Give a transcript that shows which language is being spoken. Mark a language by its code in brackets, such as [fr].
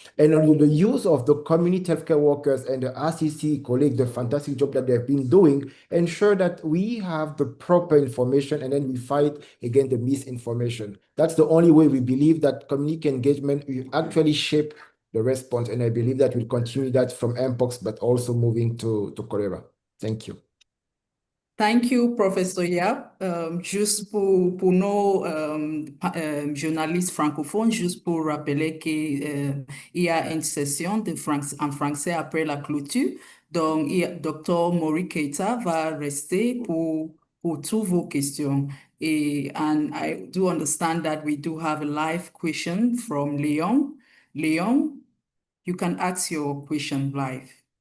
[en] And the use of the community healthcare workers and the RCC colleagues, the fantastic job that they've been doing, ensure that we have the proper information and then we fight against the misinformation. That's the only way we believe that community engagement will actually shape the response. And I believe that we'll continue that from Mpox, but also moving to cholera. Thank you. Thank you, Professor Yap. [fr] Juste pour nos journalistes francophones, juste pour rappeler qu'il y a une session en français après la clôture. Donc, Dr. Mori Keita va rester pour toutes vos questions. [en] And I do understand that we do have a live question from Leon. Leon, you can ask your question live.